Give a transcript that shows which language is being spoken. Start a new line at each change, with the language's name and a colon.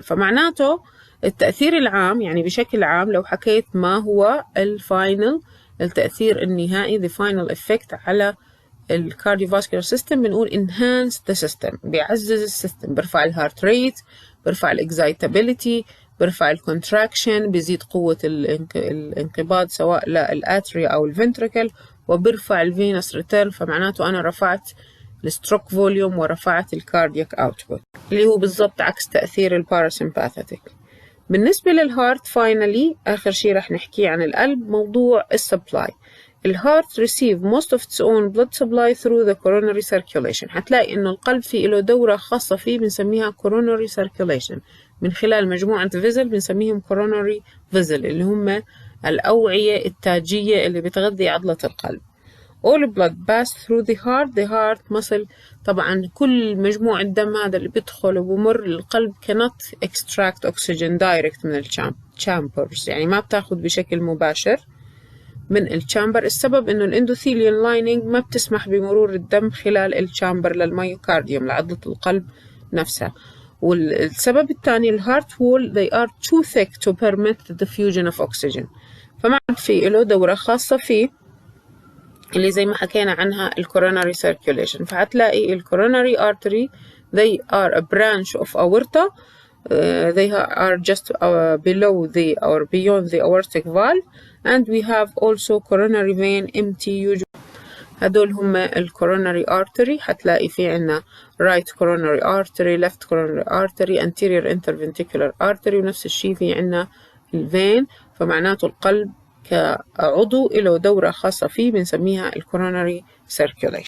Arabic: فمعناته التأثير العام يعني بشكل عام لو حكيت ما هو الفاينل التأثير النهائي
English: the final effect
Arabic: على الكارديوفاسكولار سيستم، بنقول
English: enhance the system،
Arabic: بيعزز السيستم، برفع الهارت ريت، برفع الاكزايتابيليتي، برفع الكونتراكشن، بيزيد قوة الانقباض سواء للاتريا أو الفنتريكل، وبرفع الفينوس ريتيرن. فمعناته أنا رفعت الستروك فوليوم ورفعت الكاردياك اوتبوت اللي هو بالضبط عكس تأثير الباراسمباثيتك. بالنسبة للهارت فاينلي آخر شيء رح نحكي عن القلب موضوع السبلاي.
English: الهارت receive most of its own blood supply through the coronary circulation.
Arabic: هتلاقي إنه القلب فيه له دورة خاصة فيه بنسميها
English: coronary circulation
Arabic: من خلال مجموعة فيزل بنسميهم
English: coronary vessel
Arabic: اللي هم الأوعية التاجية اللي بتغذي عضلة القلب.
English: all blood pass through the heart muscle.
Arabic: طبعا كل مجموع الدم هذا اللي بيدخل وبمر القلب
English: cannot extract oxygen direct
Arabic: من الشامبرز، يعني ما بتاخد بشكل مباشر من الشامبر. السبب انه الاندوثيليال لايننج ما بتسمح بمرور الدم خلال الشامبر للميوكارديوم لعضلة القلب نفسها. والسبب الثاني الهارت وول
English: they are too thick to permit the diffusion of oxygen.
Arabic: فما في له دورة خاصة فيه اللي زي ما حكينا عنها coronary circulation.
English: فهتلاقي coronary artery they are a branch of aorta. They are just below or beyond the aortic valve, and we have also coronary vein MTU.
Arabic: هدول هم coronary artery.
English: هتلاقي في عنا right coronary artery, left coronary artery, anterior interventricular artery،
Arabic: ونفس الشيء في عنا الفين. فمعناته القلب كعضو له دورة خاصة فيه بنسميها coronary circulation.